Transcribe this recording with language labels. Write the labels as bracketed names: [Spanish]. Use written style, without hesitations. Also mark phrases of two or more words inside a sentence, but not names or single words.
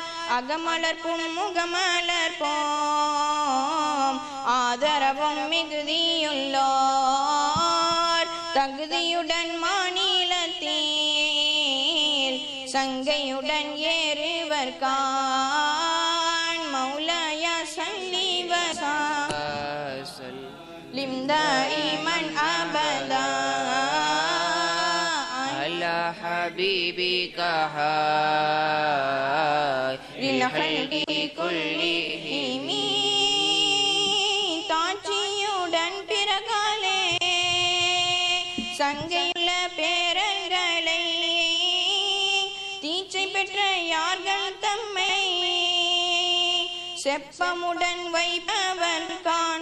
[Tamil] அகமலர்ப்பும் முகமலர்ப்போம் ஆதரவும் மிகுதியுள்ளோர் தகுதியுடன் மாநிலத்தில் சங்கையுடன் ஏறுவர்கான். [Arabic] مولاي صل وسلم دائما أبدا على حبيبك خير الخلق كلهم. [Tamil] தாட்சியுடன் பிறகாலே சங்கையுள்ள பேரங்களை தீச்சை பெற்ற யார்கள் தம்மை செப்பமுடன் வைப்பவர் கான்.